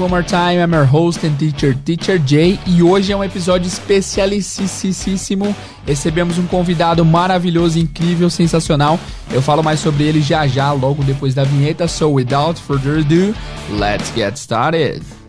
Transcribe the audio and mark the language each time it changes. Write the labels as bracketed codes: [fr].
[en] One more time, I'm your host and teacher, Teacher Jay. [pt] E hoje é um episódio especialíssimo. Recebemos um convidado maravilhoso, incrível, sensacional. Eu falo mais sobre ele já, logo depois da vinheta. [en] So, without further ado, let's get started.